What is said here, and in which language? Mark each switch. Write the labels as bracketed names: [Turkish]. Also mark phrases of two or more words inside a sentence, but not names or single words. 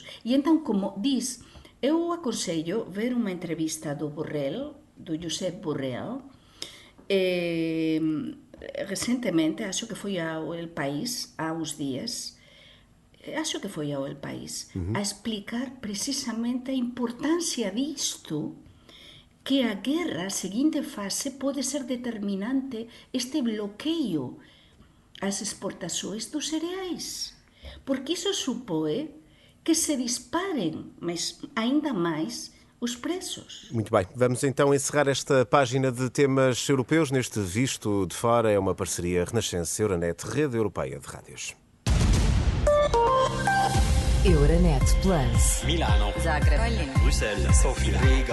[Galician] E entón, como dis, eu aconsello ver unha entrevista do Borrell, do Josep Borrell, recentemente, acho que foi ao El País, há uns días, a explicar precisamente a importancia disto, que a guerra, a seguinte fase, pode ser determinante este bloqueio ás exportações dos cereais. Porque iso supõe que se disparen ainda máis os preços. [Portuguese] Muito bem, vamos então encerrar esta página de temas europeus neste Visto de Fora. É uma parceria Renascença-Euronet, Rede Europeia de Rádios. Euronet Plus. Milano. Zagreb. Bruxelas. Sofia. Riga.